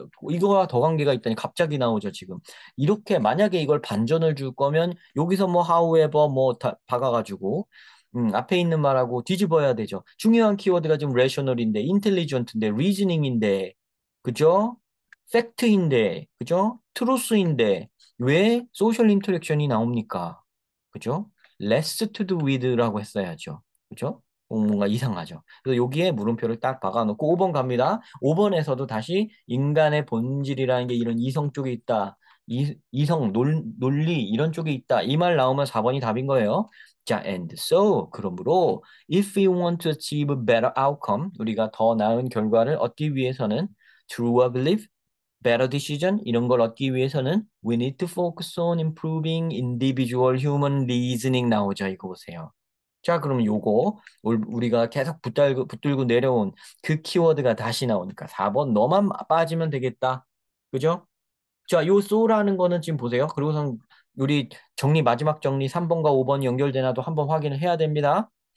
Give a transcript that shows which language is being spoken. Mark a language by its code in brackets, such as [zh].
[ko] 이거가 더 관계가 있다니 갑자기 나오죠, 지금. 이렇게 만약에 이걸 반전을 줄 거면 여기서 뭐 however 뭐 박아가지고 앞에 있는 말하고 뒤집어야 되죠. 중요한 키워드가 지금 rational인데, intelligent인데, reasoning인데, 그죠? 팩트인데, 그죠? truth인데 왜 social interaction이 나옵니까? 그죠? [en] less to do with [ko] 라고 했어야죠. 그죠? 뭔가 이상하죠. 그래서 여기에 물음표를 딱 박아놓고 5번 갑니다. 5번에서도 다시 인간의 본질이라는 게 이런 이성 쪽에 있다. 이성, 논리 이런 쪽에 있다. 이 말 나오면 4번이 답인 거예요. [en] 자, and so [ko] 그러므로 [en] if we want to achieve better outcome [ko] 우리가 더 나은 결과를 얻기 위해서는 [en] truer belief, better decision [ko] 이런 걸 얻기 위해서는 [en] we need to focus on improving individual human reasoning [ko] 나오죠. 이거 보세요. 자, 그럼 요거 우리가 계속 붙들고 내려온 그 키워드가 다시 나오니까 4번 너만 빠지면 되겠다. 그죠? 자, 요 so라는 거는 지금 보세요. 그리고선 우리 정리, 마지막 정리 3번과 5번이 연결되나도 한번 확인을 해야 됩니다.